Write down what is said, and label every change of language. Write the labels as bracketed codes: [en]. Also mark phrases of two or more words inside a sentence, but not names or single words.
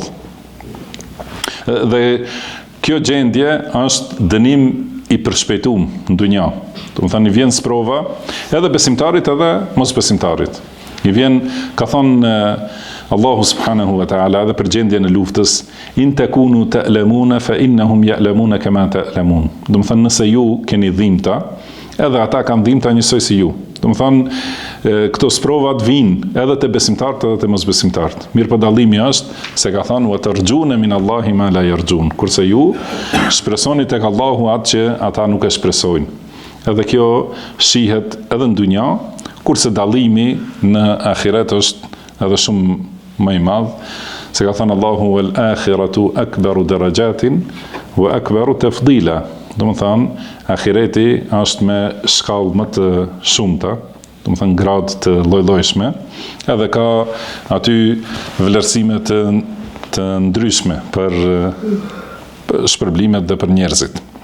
[sq] Dhe kjo gjendje është dënim i përshpejtuar në dunja. Do të thënë i vjen sprova edhe besimtarit edhe mosbesimtarit. I vjen, ka thonë Allahu [ar] سبحانه وتعالى [sq] edhe për gjendjen e luftës, [ar] إن تكونوا تألمون فإنهم يألمون كما تألمون. [sq] Do të thënë nëse ju keni dhimbta, edhe ata kanë dhimbta njësoj si ju. Do të thënë këto sprovat vijnë edhe te besimtarët edhe te mosbesimtarët. Mirë po dallimi është se ka thënë [ar] وترجون من الله ما لا يرجون. [sq] Kurse ju shpresoni tek Allahu atë që ata nuk e shpresojnë. Edhe kjo shihet edhe në dunja, kurse dallimi në ahiret është edhe shumë më i madh, se ka thënë Allahu [ar] والآخرة أكبر درجات وأكبر تفضيلا. [sq] Do të thënë ahireti është me shkallë më të shumta, do të thënë gradë të lloj-llojshme, edhe ka aty vlerësime të ndryshme për shpërblimet dhe për njerëzit.